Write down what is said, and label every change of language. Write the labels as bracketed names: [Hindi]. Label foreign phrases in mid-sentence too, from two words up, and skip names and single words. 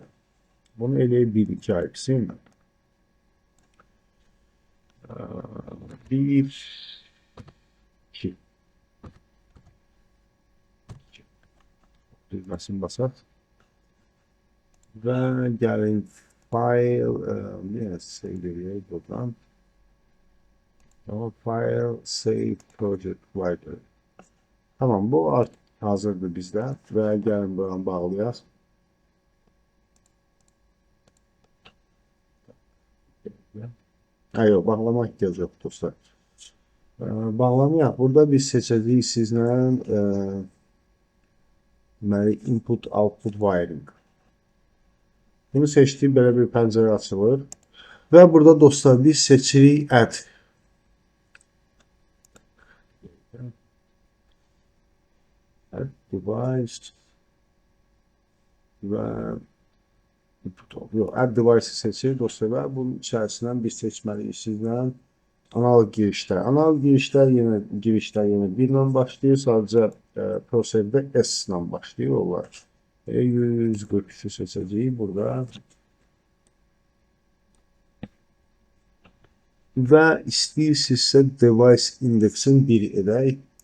[Azerbaijani] Bunu eləyək 1-2 ayıqsın. 1-2 düzməsini basaq. Və gəlin [English] file, save [Azerbaijani] eləyək buradan. [English] File, save project library. [Azerbaijani] Tamam, bu hazırdır bizdə və gəlin buradan bağlayaq. Yox, bağlamaq ehtiyac yox dostlar. Bağlamayaq. Burada biz seçəcəyik sizlə [English] input-output wiring. [Azerbaijani] Bunu seçdik, belə bir pəncərə açılır. Və burada dostlar biz seçirik add. [English] Add device [Azerbaijani] və [English] add device [Azerbaijani] seçirik dostlar və bunun içərisindən biz seçməliyik sizlə analog girişlər. Analog girişlər yenə 1 ilə başlayır, sadəcə ProSave'də S ilə başlayır onlar. 143'ü seçəcəyik burada. Və istəyirsinizsə device indeksin 1 edək.